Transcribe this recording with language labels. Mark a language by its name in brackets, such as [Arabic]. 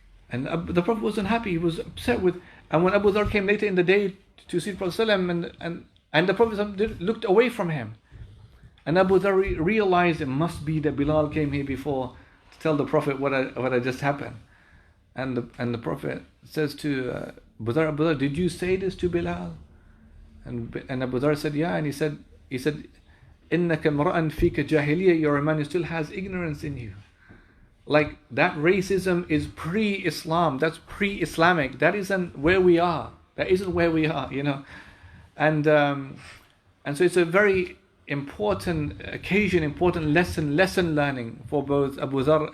[English] And the Prophet wasn't happy. He was upset with. And when Abu Dharr came later in the day to see the Prophet and the Prophet looked away from him, and Abu Dharr realized it must be that Bilal came here before to tell the Prophet what had just happened. And the Prophet says to Abu Dharr, did you say this to Bilal? And Abu Dharr said, yeah. And he said, [Arabic] إِنَّكَ مْرَأً فِيكَ جَاهِلِيَّةٌ. [English] You're a man who still has ignorance in you. Like, that racism is pre-Islam. That's pre-Islamic. That isn't where we are. And so it's a very important occasion, important lesson learning for both Abu Dharr.